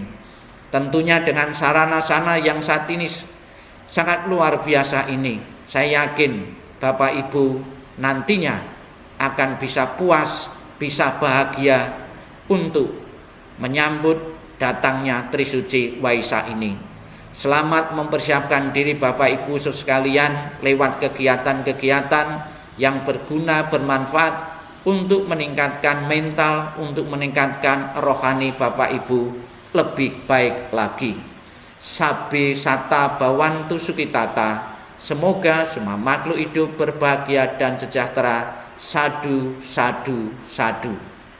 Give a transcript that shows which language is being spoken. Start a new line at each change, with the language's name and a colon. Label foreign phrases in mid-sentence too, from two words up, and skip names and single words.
Indonesian: Tentunya dengan sarana-sarana yang saat ini sangat luar biasa ini, saya yakin Bapak Ibu nantinya akan bisa puas, bisa bahagia untuk menyambut datangnya Trisuci Waisak ini. Selamat mempersiapkan diri Bapak Ibu sekalian lewat kegiatan-kegiatan yang berguna, bermanfaat untuk meningkatkan mental, untuk meningkatkan rohani Bapak Ibu lebih baik lagi.
Pali: Sabbe sata bawantu sukitata.
Indonesian: Semoga semua makhluk hidup berbahagia dan sejahtera.
Pali: Sadu, sadu, sadu.